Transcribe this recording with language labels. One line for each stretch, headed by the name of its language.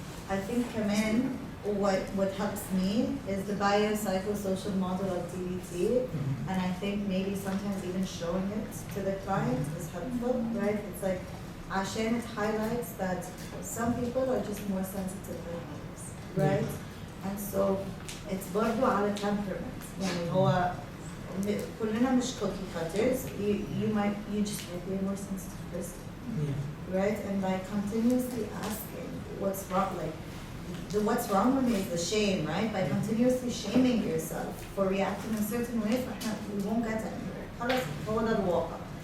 English: I think Kaman, what helps me is the biopsychosocial model of DBT, and I think maybe sometimes even showing it to the client is helpful, right? It's like Ashen, it highlights that some people are just more sensitive than others, right? And so it's
Arabic: برضو على
English: temperament.
Arabic: يعني هو كلنا مش cookie cutters.
English: You just might be a more sensitive person, right? And by continuously asking what's wrong, like what's wrong with me is the shame, right? By continuously shaming yourself for reacting in certain ways, we won't get anywhere.
Arabic: خلاص هو ده الواقع.